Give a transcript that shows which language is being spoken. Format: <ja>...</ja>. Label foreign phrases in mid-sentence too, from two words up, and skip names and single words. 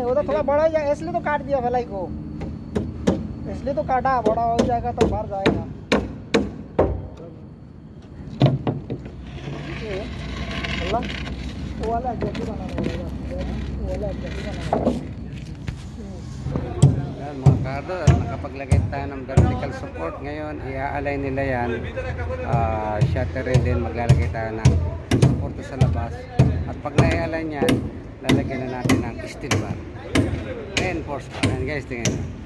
<hi>थोड़ा बड़ा हो जाएगा, इसलिए तो काट दिया भलाई को, इसलिए तो काटा, बड़ा हो जाएगा तो बाहर जाएगा। वो वाला जैसे बनाना पड़ेगा, वो वाला जैसे बनाना पड़ेगा।</hi> <tl>Yan mga kado, nakapaglagay tayo ng</tl> <en>vertical support.</en> <tl>Ngayon, i-align nila yan. Shutter rin din, maglalagay tayo ng support sa labas. At pag na-align yan, lalagyan na natin ng</tl> <en>steel bar. Reinforce bar.</en> <tl>Yan guys, tingnan nyo.</tl>